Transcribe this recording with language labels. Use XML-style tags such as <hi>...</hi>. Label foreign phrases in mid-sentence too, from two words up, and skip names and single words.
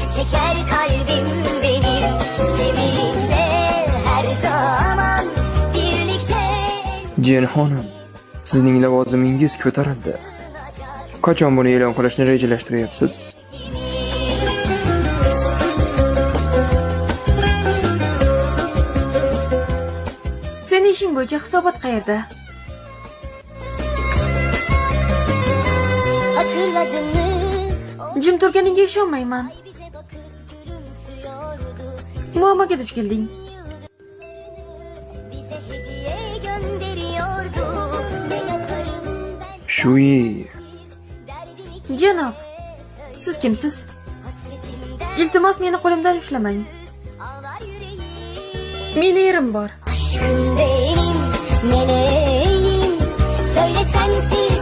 <tr>Şeker kalbim benim, sevinçle her zaman birlikte.</tr> <uz>Jenxonim, sizning lavozimingiz ko'tarildi. Qachon buni e'lon qilishni rejalashtiryapsiz? Sening ishing bo'yicha hisobot qayerda?</uz> <tr>Hatırladın mı?</tr> <uz>Jim turganingga ishonmayman.</uz> <tr>Bize bakıp gülümsüyordu.</tr> <uz>Muammoga duch kelding.</uz> <tr>Bize hediye gönderiyordu. Ne yaparım ben Shui, derdini</tr> <uz>Janob, siz kimsiz?</uz> <tr>hasretinden</tr> <uz>Iltimos meni qo'limdan ushlamang.</uz> <tr>ağlar yüreğim.</tr> <uz>Meni erim bor.</uz> <tr>Aşkım benim meleğim. Söyle sensin</tr>